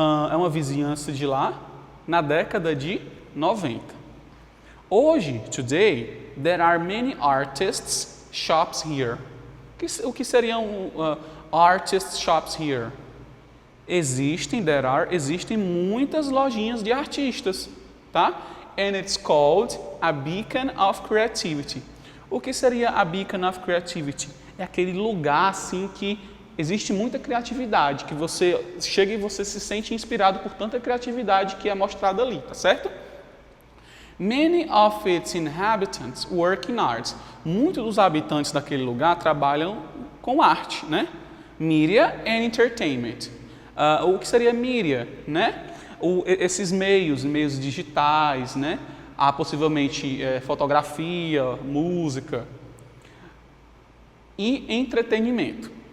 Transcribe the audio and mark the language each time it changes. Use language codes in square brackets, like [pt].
[pt] É uma vizinhança de lá, na década de 90. Hoje, [en] today, there are many artists shops here. [pt] O que seriam [en] artist shops here? [pt] Existem muitas lojinhas de artistas, tá? [en] And it's called a beacon of creativity. [pt] O que seria [en] a beacon of creativity? [pt] É aquele lugar assim que existe muita criatividade, que você chega e você se sente inspirado por tanta criatividade que é mostrada ali, tá certo? [en] Many of its inhabitants work in arts. [pt] Muitos dos habitantes daquele lugar trabalham com arte, né? [en] Media and entertainment. [pt] O que seria mídia, né? Esses meios digitais, né? Há possivelmente fotografia, música e entretenimento.